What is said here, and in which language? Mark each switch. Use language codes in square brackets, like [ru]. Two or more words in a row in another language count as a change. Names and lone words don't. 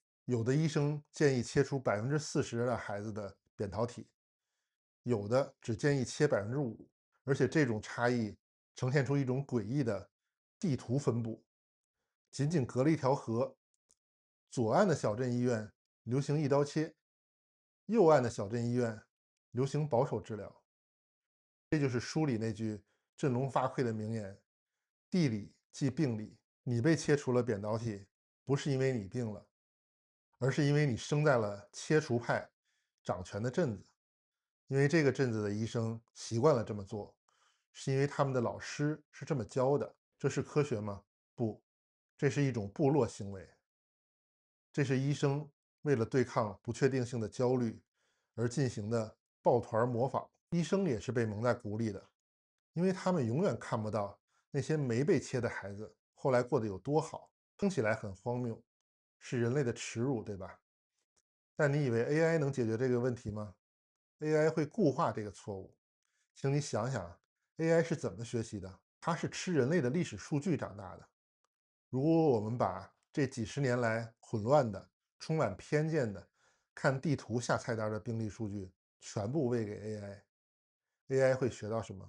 [zh] 有的醫生建議切除40%的孩子的扁桃體，有的只建議切5%，而且這種差異呈現出一種詭異的地圖分布，僅僅隔了一條河。左岸的小鎮醫院流行一刀切，右岸的小鎮醫院流行保守治療。這就是書裡那句振聾發聵的名言：地理即病理。你被切除了扁桃體，不是因為你病了，而是因為你生在了切除派掌權的鎮子。因為這個鎮子的醫生習慣了這麼做，是因為他們的老師是這麼教的。這是科學嗎？不，這是一種部落行為。這是醫生為了對抗不確定性的焦慮而進行的抱團模仿。醫生也是被蒙在鼓裡的，因為他們永遠看不到那些沒被切的孩子後來過得有多好。聽起來很荒謬，是人類的恥辱，對吧？但你以為 AI 能解決這個問題嗎？ AI 會固化這個錯誤。請你想想 AI 是怎麼學習的？它是吃人類的歷史數據長大的。如果我們把這幾十年來混亂的、充滿偏見的、看地圖下菜單的病例數據全部餵給 AI，AI 會學到什麼？